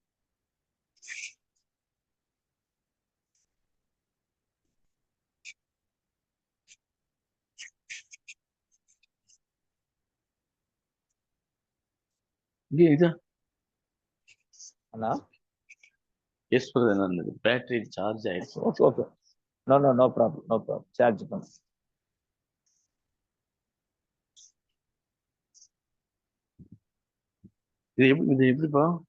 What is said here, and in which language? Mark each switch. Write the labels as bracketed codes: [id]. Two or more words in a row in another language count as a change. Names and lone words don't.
[ta] இதா [en] yes brother, battery charge [ta] ஆயிடுச்சு. [en] okay okay, no problem, charge பண்ணு. [ta] இது எப்படிப்பா?